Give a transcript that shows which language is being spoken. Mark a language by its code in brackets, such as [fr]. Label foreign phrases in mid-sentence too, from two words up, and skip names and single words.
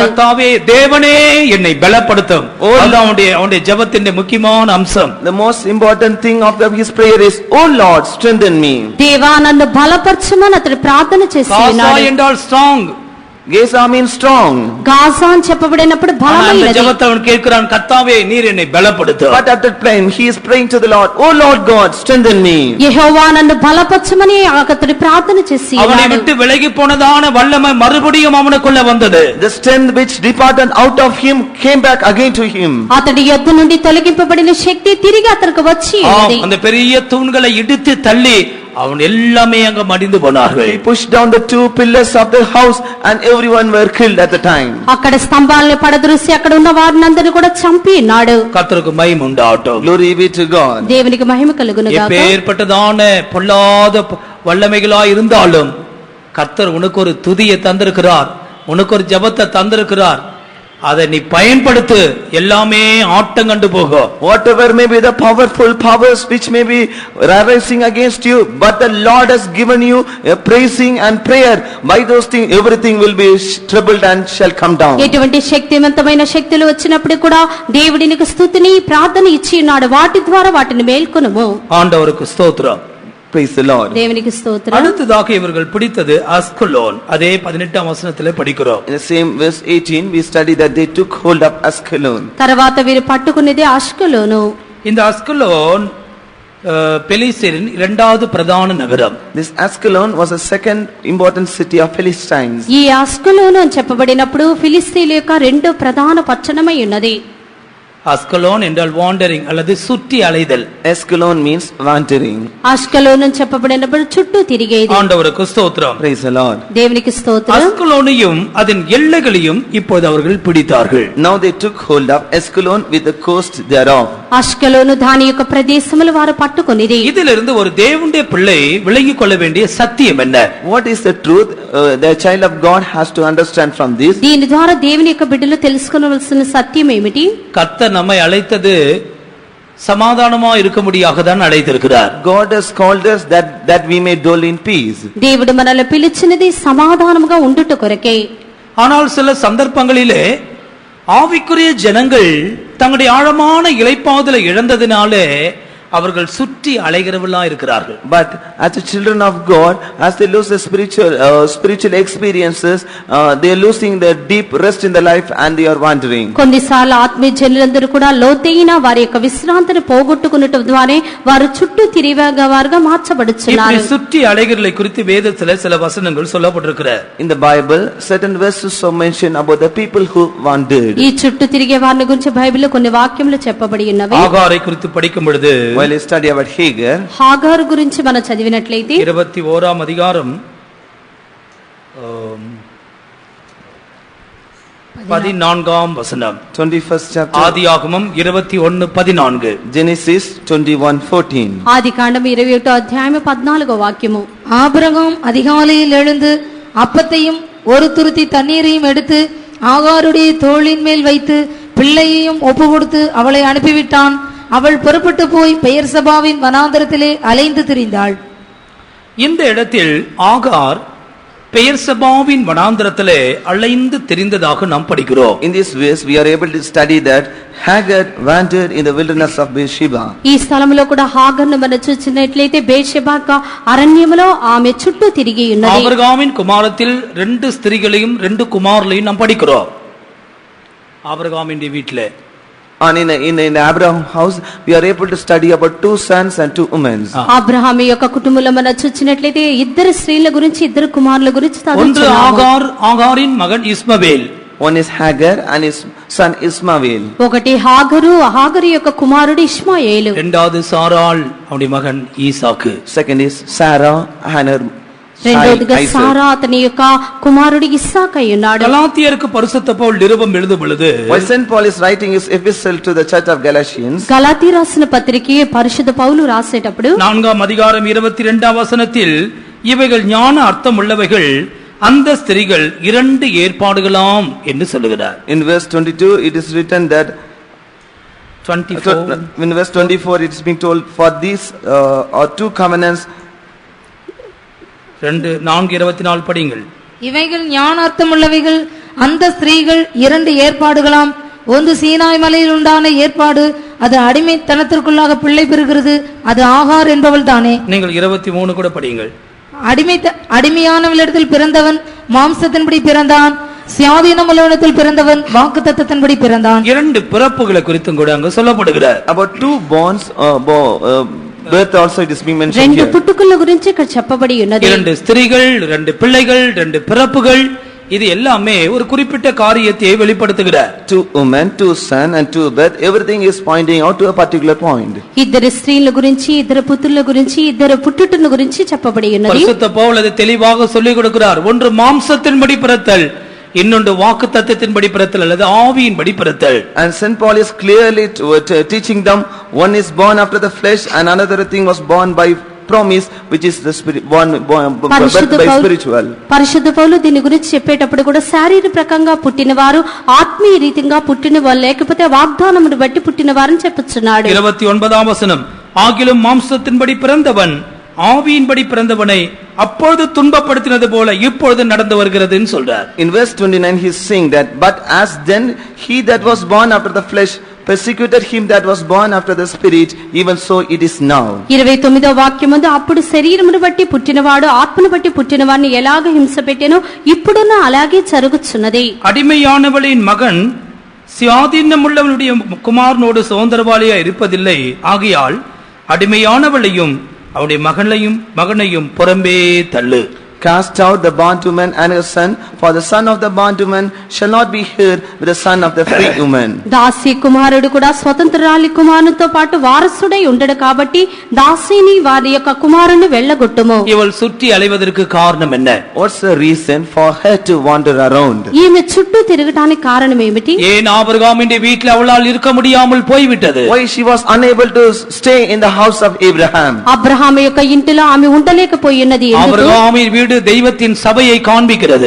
[ta] கர்த்தாவே தேவனே என்னை பலப்படுத்தும். அதுதான் அவனுடைய ஜெபத்தின் முக்கியமான அம்சம். [en] The most important thing of his prayer is, oh Lord, strengthen me. [te] దేవా నన్ను బలపరచుమని అతడు ప్రార్థన చేసి ఉన్నాడు. [ta] காசா என்றால் strong. [en] Gaza means strong. [te] గాజా అని చెప్పబడినప్పుడు బలమైనది. [ta] ஜெபத்தை அவன் கேட்கிறான், கர்த்தாவே நீர் என்னை பலப்படுத்தும். [en] But at that time he is praying to the Lord, oh Lord God, strengthen me. [te] యెహోవా నన్ను బలపరచుమని అతడు ప్రార్థన చేసి ఉన్నాడు. [ta] அவனை விட்டு விலகி போனதான வல்லமை மறுபடியும் அவனுக்குள்ள வந்தது. [en] The strength which departed out of him came back again to him. [te] అతడి యొద్ద నుండి తొలగింపబడిన శక్తి తిరిగి అతనికి వచ్చి ఉన్నది. [ta] அந்த பெரிய தூண்களை இடித்து தள்ளி அவன் எல்லாமே அங்க மடிந்து போனார்கள். [en] He pushed down the 2 pillars of the house and everyone were killed at the time. [te] అక్కడ స్తంభాలను పడద్రోసి అక్కడ ఉన్న వారినందరిని కూడా చంపి ఉన్నాడు. [ta] கர்த்தருக்கு மகிமை உண்டாகட்டும். [en] Glory be to God. [te] దేవునికి మహిమ కలుగును గాక. [ta] எப்பேற்பட்டதான பொல்லாத வல்லமைகளாய் இருந்தாலும் கர்த்தர் உனக்கு ஒரு துதியை தந்திருக்கிறார், உனக்கு ஒரு ஜெபத்தை தந்திருக்கிறார். அதை நீ பயன்படுத்து, எல்லாமே ஆட்டம் கண்டு போகும். [en] Whatever may be the powerful powers which may be rising against you, but the Lord has given you a praising and prayer. By those things everything will be troubled and shall come down. [te] ఎటువంటి శక్తివంతమైన శక్తులు వచ్చినప్పుడు కూడా దేవుడి నీకు స్తుతిని ప్రార్థన ఇచ్చి ఉన్నాడు. వాటి ద్వారా వాటిని మేల్కొనుము. [ta] ஆண்டவருக்கு ஸ்தோத்திரம். [en] Praise the Lord. [te] దేవునికి స్తోత్రం. [ta] அடுத்ததாக இவர்கள் பிடித்தது அஸ்கலோன். அதே 18ஆம் வசனத்திலே படிக்கிறோம். [en] In the same verse 18 we study that they took hold of Ascalon. [te] తర్వాత వీరు పట్టుకునేది అష్కలోను. [ta] இந்த அஸ்கலோன் பெலிஸ்தரின் இரண்டாவது பிரதான நகரம். [en] This Ascalon was a second important city of Philistines. [te] ఈ అష్కలోను అని చెప్పబడినప్పుడు ఫిలిస్తీయుల యొక్క రెండో ప్రధాన పట్టణమై ఉన్నది. [ta] அஸ்கலோன் என்றால் வாண்டரிங் அல்லது சுற்றி அலைதல். [en] Ascalon means wandering. [te] అష్కలోను అని చెప్పబడినప్పుడు చుట్టూ తిరిగేది. [ta] ஆண்டவருக்கு ஸ்தோத்திரம். [en] Praise the Lord. [te] దేవునికి స్తోత్రం. [ta] அஸ்கலோனையும் அதன் எல்லைகளையும் இப்போது அவர்கள் பிடித்தார்கள். [en] Now they took hold of Ascalon with the coast thereof. [te] అష్కలోను దాని యొక్క ప్రదేశములు వారు పట్టుకొనిది. [ta] இதிலிருந்து ஒரு தேவனுடைய பிள்ளை விளங்கிக் கொள்ள வேண்டிய சத்தியம் என்ன? [en] What is the truth the child of God has to understand from this? [te] దీని ద్వారా దేవుని యొక్క బిడ్డలు తెలుసుకోవలసిన సత్యం ఏమిటి? [ta] கர்த்தர் நம்மை அழைத்தது சமாதானமா இருக்கும்படியாக தான் அழைத்திருக்கிறார். [en] God has called us that we may dwell in peace. [te] దేవుడు మనల్ని పిలిచినది సమాధానముగా ఉండుట కొరకే. [ta] ஆனால் சில சந்தர்ப்பங்களிலே ஆவிக்குரிய ஜனங்கள் தங்களுடைய ஆழமான இளைப்பாறுதலை இழந்ததினாலே அவர்கள் சுற்றி அலைகிறவர்களா இருக்கிறார்கள். [en] But as the children of God, as they lose the spiritual experiences, they are losing their deep rest in the life and they are wandering. [te] కొన్నిసార్లు ఆత్మీయ జనులందరూ కూడా లోతైన వారి యొక్క విశ్రాంతిని పోగొట్టుకున్నట్టు ద్వారా వారు చుట్టూ తిరిగేవారుగా మార్చబడుచున్నారు. [ta] இப்படி சுற்றி அலைகிறலை குறித்து வேதத்திலே சில வசனங்கள் சொல்லப்பட்டிருக்கிறது. [en] In the Bible, certain verses are mentioned about the people who wandered. [te] ఈ చుట్టూ తిరిగే వారిని గురించి బైబిల్లో కొన్ని వాక్యములు చెప్పబడి ఉన్నవి. [ta] ஆகாரை குறித்து படிக்கும் பொழுது [en] while you study about Hagar, [te] హాగారు గురించి మనం చదివినట్లయితే [ta] 21ஆம் அதிகாரம் 14ஆம் வசனம். [en] 21st chapter, [ta] ஆதியாகமம் 21:14. [en] Genesis 21:14. [te] ఆదికాండం 21వ అధ్యాయం 14వ వాక్యము. [ta] ஆபிரகாம் அதிகாலையில் எழுந்து அப்பத்தையும் ஒரு துருத்தி தண்ணீரையும் எடுத்து ஆகாருடைய தோளின் மேல் வைத்து பிள்ளையையும் ஒப்பு கொடுத்து அவளை அனுப்பிவிட்டான். அவள் புறப்பட்டு போய் பெயர்சபாவின் வனாந்தரத்திலே அலைந்து திரிந்தாள். இந்த இடத்தில் ஆகார் பெயர்சபாவின் வனாந்தரத்திலே அலைந்து திரிந்ததாக நாம் படிக்கிறோம். [en] In this verse we are able to study that Hagar wandered in the wilderness of Beersheba. [te] ఈ స్థలములో కూడా హాగర్ను మనం చూసినట్లయితే బేర్షెబాక అరణ్యములో ఆమె చుట్టూ తిరిగి ఉన్నది. [ta] ஆபிரகாமின் குமாரத்தில் 2 ஸ்திரீகளையும் 2 குமாரர்களையும் நாம் படிக்கிறோம். ஆபிரகாமின் வீட்டிலே [en] And in Abraham's house we are able to study about 2 sons and 2 women. [te] అబ్రహాము యొక్క కుటుంబంలో మనం చూసినట్లయితే 2 స్త్రీల గురించి 2 కుమారుల గురించి [ta] ஒன்று ஆகாரின் மகன் இஸ்மவேல். [en] One is Hagar and his son Ismael. [te] ఒకటి హాగరు హాగరు యొక్క కుమారుడు ఇష్మాయేలు. [ta] இரண்டாவது சாராள் அவனுடைய மகன் ஈசாக்கு. [en] Second is Sarah and her [te] రెండోదిగా సారా అతని యొక్క కుమారుడు ఇస్సాకు అయ్యున్నాడు. గలాతీయులకు పరిశుద్ధ పౌలు నిరుపం [ta] எழுதும் பொழுது, [en] while Saint Paul is writing his epistle to the church of Galatians, [te] గలాతీ రాసిన పత్రికకి పరిశుద్ధ పౌలు రాసేటప్పుడు [ta] 4ஆம் அதிகாரம் 22ஆம் வசனத்தில் இவைகள் ஞான அர்த்தம் உள்ளவைகள் அந்த ஸ்திரீகள் 2 ஏற்பாடுகளாம் என்று சொல்லுகிறார். [en] in verse 22 it is written that 24 in verse 24 it is being told for these are 2 covenants. [ta] 4:24 படிங்கள். இவைகள் ஞானார்த்தம் உள்ளவைகள் அந்த ஸ்திரீகள் 2 ஏற்பாடுகளாம். ஒன்று சீனாய் மலையில் உண்டான ஏற்பாடு, அது அடிமைத்தனத்திற்குள்ளாக பிள்ளை பெறுகிறது, அது ஆகார் என்பவள் தானே. நீங்கள் 23 கூட படிங்கள். அடிமையானவளிடத்தில் பிறந்தவன் மாம்சத்தின்படி பிறந்தான், சுயாதீனமுள்ளவனிடத்தில் பிறந்தவன் வாக்குத்தத்தத்தின்படி பிறந்தான். 2 பிறப்புகளை குறித்தும் கூட அங்க சொல்லப்படுகிறது. [en] About 2 bonds birth also it is being mentioned [te] రెండు [en] here. [te] పుట్టుకల గురించి ఇక్కడ చెప్పబడి ఉన్నది. [ta] 2 ஸ்திரீகள், 2 பிள்ளைகள், 2 பிறப்புகள், இது எல்லாமே ஒரு குறிப்பிட்ட காரியத்தை வெளிப்படுத்துகிறார். [en] 2 women, 2 son and 2 birth, everything is pointing out to a particular point. [te] ఇద్దరు స్త్రీల గురించి, ఇద్దరు పుత్రుల గురించి, ఇద్దరు పుట్టుటను గురించి చెప్పబడి ఉన్నది. [ta] பரிசுத்த பவுல் அதை தெளிவாக சொல்லிக் கொடுக்கிறார். ஒன்று மாம்சத்தின்படி பிறத்தல், இன்னொன்று வாக்குத்தத்தத்தின்படி பிறத்தல் அல்லது ஆவியின்படி பிறத்தல். [en] And Saint Paul is clearly teaching them, one is born after the flesh and another thing was born by promise, which is the spirit, born by spiritual. [te] పరిశుద్ధ పౌలు దీని గురించి చెప్పేటప్పుడు కూడా శారీరకంగా పుట్టినవారు, ఆత్మీయ రీతిగా పుట్టినవారు, లేకపోతే వాగ్దానమును బట్టి పుట్టినవారని చెప్పుచున్నాడు. [ta] 29ஆம் வசனம், ஆகிலும் மாம்சத்தின்படி பிறந்தவன் ஆவியின்படி பிறந்தவனை அப்பொழுது துன்பப்படுத்தினது போல இப்பொழுது நடந்து வருகிறதுன்னு சொல்றார். [en] In verse 29 he is saying that, but as then he that was born after the flesh persecuted him that was born after the spirit, even so it is now. [te] 29వ వాక్యం ముందు, అప్పుడు శరీరమును బట్టి పుట్టినవాడు ఆత్మను బట్టి పుట్టినవాడిని ఎలాగ హింస పెట్టెనో ఇప్పుడున్న అలాగే జరుగుచున్నది. [ta] அடிமையானவளின் மகன் சுயாதீனமுள்ளவனுடைய குமாரனோடு சுதந்திரவாளியா இருப்பதில்லை. ஆகையால் அடிமையானவளையும் அவருடைய மகனையும் புறம்பே தள்ளு. [en] Cast out the bondwoman and her son, for the son of the bondwoman shall not be heard with the son of the free woman. [te] దాసి కుమారుడు కూడా స్వతంత్రాలి కుమారునితో పాటు వారసుడై ఉండడు కాబట్టి దాసిని వారి యొక్క కుమారుని వెళ్ళగొట్టుము. [ta] இவள் சுற்றி அலைவதற்கு காரணம் என்ன? [en] What's the reason for her to wander around? [te] ఈమె చుట్టూ తిరగడానికి కారణం ఏమిటి? [ta] ஏன் ஆபிரகாமின் வீட்டில் அவளால் இருக்க முடியாமல் போய்விட்டது? [en] Why she was unable to stay in the house of Abraham? [te] అబ్రహాము యొక్క ఇంటిలో ఆమె ఉండలేకపోయినది. [ta] ஆபிரகாமின் வீடு தெய்வத்தின் சபையை காண்பிக்கிறது.